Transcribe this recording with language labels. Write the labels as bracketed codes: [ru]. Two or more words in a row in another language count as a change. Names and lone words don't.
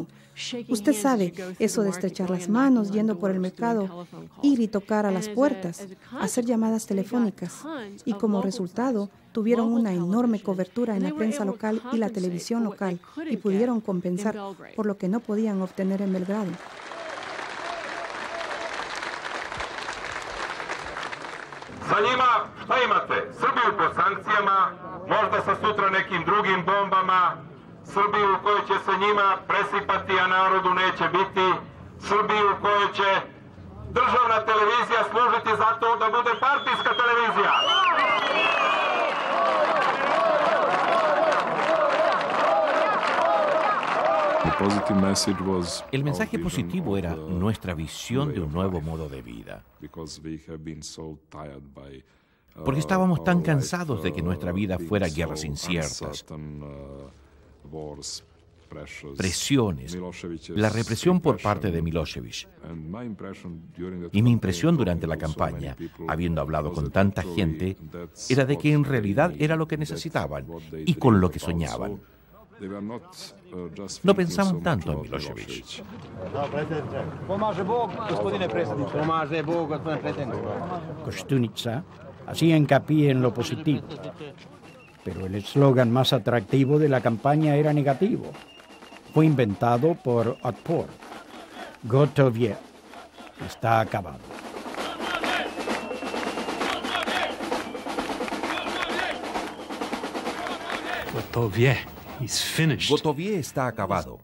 [es] Usted sabe, eso de estrechar las manos, yendo por el mercado, ir y tocar a las puertas, hacer llamadas telefónicas. Y como resultado, tuvieron una enorme cobertura en la prensa local y la televisión local y pudieron compensar por lo que no podían obtener en Belgrado. [sr] Sa njima, šta imate? Srbiju pod sankcijama, možda sa sutra nekim drugim bombama, Srbiju u kojoj će se njima presipati, a narodu neće biti, Srbiju u kojoj će državna televizija služiti za to da bude partijska televizija. [es] El mensaje positivo era nuestra visión de un nuevo modo de vida. Porque estábamos tan cansados de que nuestra vida fuera guerras inciertas, presiones, la represión por parte de Milošević. Y mi impresión durante la campaña, habiendo hablado con tanta gente, era de que en realidad era lo que necesitaban y con lo que soñaban. No pensaban tanto en Milošević. [sr] Pomaže Bog, gospodine predsjedniče. Pomaže Bog, gospodine predsjedniče. [es] Koštunica hacía hincapié en lo positivo, pero el eslogan más atractivo de la campaña era negativo. Fue inventado por Otpor. [sr] Gotovje. [es] Está acabado. [sr] Gotovje [es] está acabado.